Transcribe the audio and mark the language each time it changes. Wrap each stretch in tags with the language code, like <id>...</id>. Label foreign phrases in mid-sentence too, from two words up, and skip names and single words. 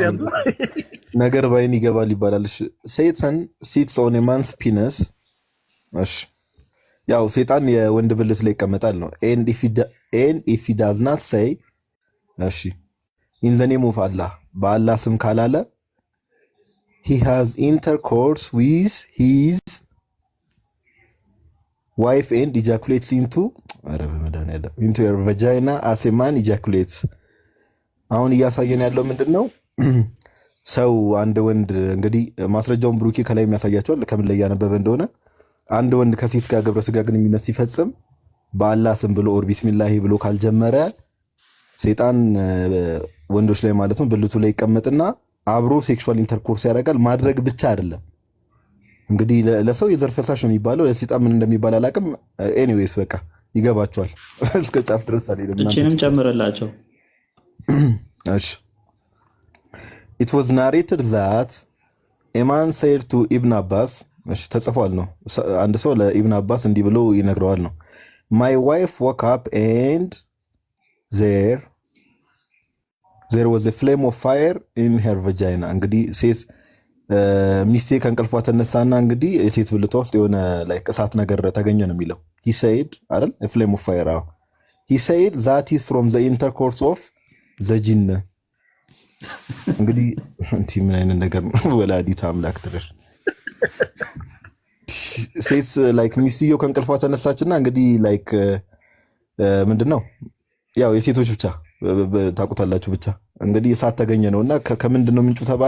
<am>ነገር ባይን ይገባል ይባላል።</am> <en>Satan sits on a man's penis።</en> <am>እሺ ያው ሴጣን የወንድ ብልት ላይ ይቀመጣል ነው።</am> <en>and if he does not say እሺ in the name of Allah</en> <am>በአላህ ስም ካላለ</am> <en>he has intercourse with his wife and ejaculates into your vagina as a man ejaculates።</en> <am>አሁን እያሳየን ያለው ምንድነው? ሰው አንድ ወንድ እንግዲህ ማስረጃውን ብሩኬ ከላይ የሚያሳያቸዋል ከምን ላይ ያነበበ እንደሆነ አንድ ወንድ ከሴት ጋር ግብረ ስጋ ግንኙነት ሲፈጽም በአላህ ስም ብሎ ኦር ቢስሚላሂ ብሎ ካልጀመረ ሴጣን ወንዶች ላይ ማለት ነው ብልቱ ላይ ይቀመጥና አብሮ</am> <en>sexual intercourse</en> <am>ያደርጋል። ማድረግ ብቻ አይደለም እንግዲህ ለሰው የዘር ፈሳሽ ነው የሚባለው፣ ለሴጣን ምን እንደሚባል አላውቅም። ኤኒዌይስ በቃ ይገባቸዋል። እስከ ጫፍ ድረስ አልሄድም። እቺንም ጨምረላቸው።</am> <en>እሺ it was narrated that a man said to Ibn Abbas</en> <am>እሺ ተጽፏል ነው አንድ ሰው ለኢብን አባስ እንዲህ ብሎ ይነግረዋል ነው</am> <en>my wife woke up and there was a flame of fire in her vagina።</en> <am>እንግዲህ ሴት ሚስቴ ከእንቅልፏ ተነሳና እንግዲህ የሴት ብልቷ ውስጥ የሆነ ላይ እሳት ነገር ተገኘ ነው የሚለው።</am> <en>he said አይደል a flame of fire he said that is from the intercourse of the jinn።</en> <am>እንግዲህ እንት ምን አይነት ነገር ነው? ወላዲተ አምላክ ድረስ ሴት ላይክ ሚስትየው ከእንቅልፏ ተነሳችና እንግዲህ ላይክ ምንድነው ያው የሴቶች ብቻ ታውቁታላችሁ ብቻ እንግዲህ እሳት ተገኘ ነውና ከምንድነው ምንጩ ተባለ?</am>